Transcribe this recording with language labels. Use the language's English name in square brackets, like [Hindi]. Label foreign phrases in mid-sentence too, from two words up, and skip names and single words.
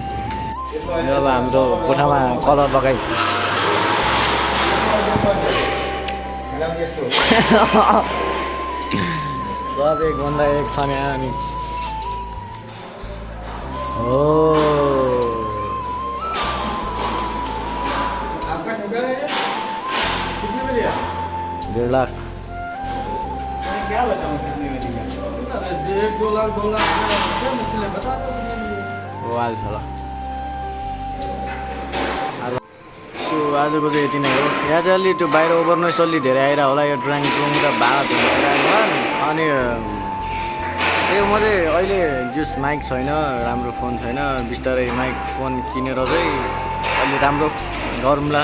[Nepali] अब हाम्रो कोठामा कलर लगाइ सब एकभन्दा एक छ नि। हो 1.5 लाख। [Hindi] क्या बताऊं कितने में दिया? 1-2 लाख 2 लाख क्या मुश्किल है बता दो। [Nepali] वाल थोड़ा। सो आजको चाहिँ यति नै हो। यहाँ चाहिँ अलि त्यो बाहिर [English] over noise [Nepali] अलि धेरै आइरहेको होला। यो [English] drawing room [Nepali] र भात आइरहेको होला। अनि यो म चाहिँ अहिले जस माइक छैन, राम्रो फोन छैन। बिस्तारै माइक फोन किनेर चाहिँ अलि राम्रो गरौँला।